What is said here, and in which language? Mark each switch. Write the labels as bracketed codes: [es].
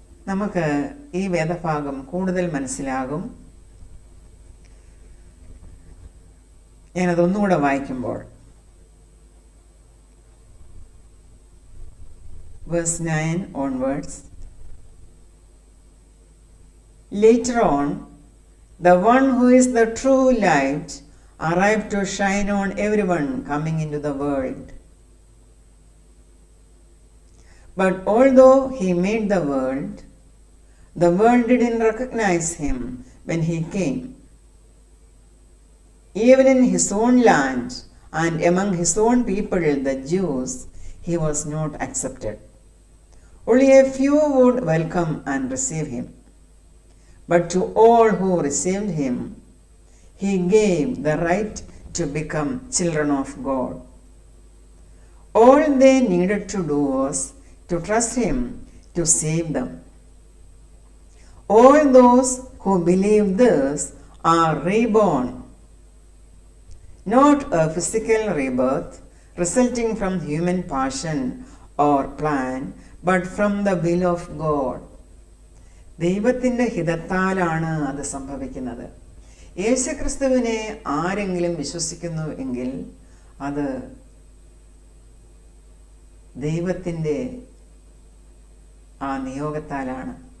[ml] നമുക്ക് ഈ വേദഭാഗം കൂടുതൽ മനസ്സിലാകും. ഞാനതൊന്നുകൂടെ വായിക്കുമ്പോൾ [en] verse 9 onwards. Later on, the one who is the true light arrived to shine on everyone coming into the world. But although he made the world didn't recognize him when he came. Even in his own land and among his own people, the Jews, he was not accepted. Only a few would welcome and receive him. But to all who received him, he gave the right to become children of God. All they needed to do was to trust him to save them. All those who believe this are reborn, not a physical rebirth resulting from human passion or plan, but from the will of God. [ml] ദൈവത്തിൻ്റെ ഹിതത്താലാണ് അത് സംഭവിക്കുന്നത്. യേശുക്രിസ്തുവിനെ ആരെങ്കിലും വിശ്വസിക്കുന്നു എങ്കിൽ അത് ദൈവത്തിൻ്റെ ആ നിയോഗത്താലാണ്.